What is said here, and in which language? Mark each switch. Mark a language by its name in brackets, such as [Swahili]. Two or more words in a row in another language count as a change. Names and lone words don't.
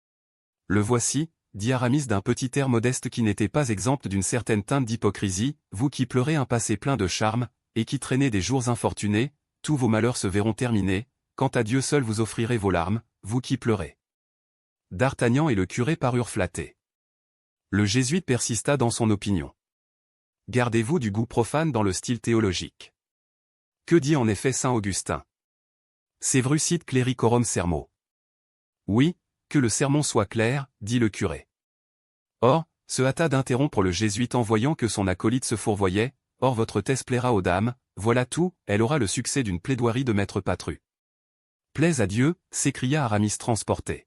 [French] Le voici, dit Aramis d'un petit air modeste qui n'était pas exempt d'une certaine teinte d'hypocrisie, vous qui pleurez un passé plein de charme, et qui traînez des jours infortunés, tous vos malheurs se verront terminés, quant à Dieu seul vous offrirez vos larmes, vous qui pleurez. D'Artagnan et le curé parurent flattés. Le jésuite persista dans son opinion. Gardez-vous du goût profane dans le style théologique. Que dit en effet saint Augustin? [Latin] Sevrucit clericorum sermo. [French] Oui, que le sermon soit clair, dit le curé. Or, se hâta d'interrompre le jésuite en voyant que son acolyte se fourvoyait, or votre thèse plaira aux dames, voilà tout, elle aura le succès d'une plaidoirie de maître Patru. Plaise à Dieu, s'écria Aramis transporté.